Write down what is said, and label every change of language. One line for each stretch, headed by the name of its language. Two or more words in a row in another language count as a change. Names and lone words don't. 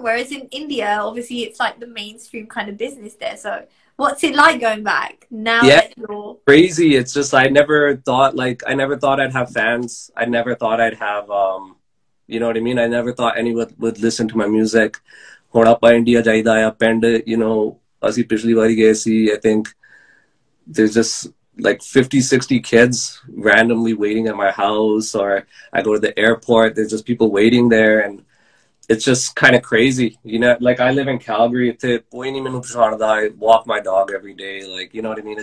English: Whereas in India, obviously, it's like the mainstream kind of business there. So, what's it like going back now Yeah, that you're? crazy. It's just I never thought I'd have fans. I never thought I'd have you know what I mean? I never thought anyone would listen to my music.
Punjabi: ਹੁਣ ਆਪਾਂ ਇੰਡੀਆ ਜਾਈਦਾ ਆ ਪਿੰਡ,
English: you know,
Punjabi: ਅਸੀਂ ਪਿਛਲੀ ਵਾਰੀ ਗਏ ਸੀ,
English: I think there's just like 50, 60 kids randomly waiting at my house, or I go to the airport, there's just people waiting there, and it's just kind of crazy, you know. Like, I live in Calgary, I walk my dog every day, like, you know what I mean?